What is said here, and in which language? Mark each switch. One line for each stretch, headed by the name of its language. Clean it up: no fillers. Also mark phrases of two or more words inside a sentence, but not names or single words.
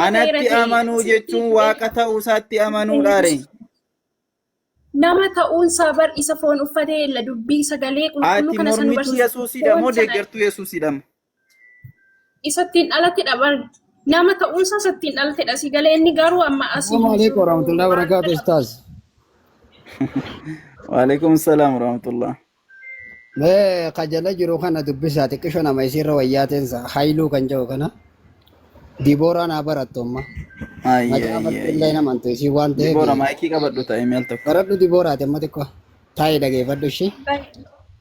Oromo: anatti amanuu jechuun waaqa ta'uu isaatti amanuudhaare. Nama ta'uunsaa bar isa foon uffatee illa dubbii sagalee qulqulluu kana san mormituu Yesuusidha moo deeggartuu Yesuusidha? Isattiin dhalattedha bar nama ta'uunsaa isattiin dhalattedha si galee inni garuu amma asii.
Arabic: السلام عليكم ورحمة الله وبركاته أستاذ. وعليكم السلام ورحمة الله.
Oromo: Mee kajala jiru kana dubbisaa xiqqisho nama isirra wayyaatensa hayluu kan jedhu kana Diboora naa barattu amma. Illee namantu isii waan ta'eef. Diboora maayikii qabadhu ta'e meel tokko. Baradhu Dibooraati amma xiqqoo taa'ee dhageeffadhu ishee.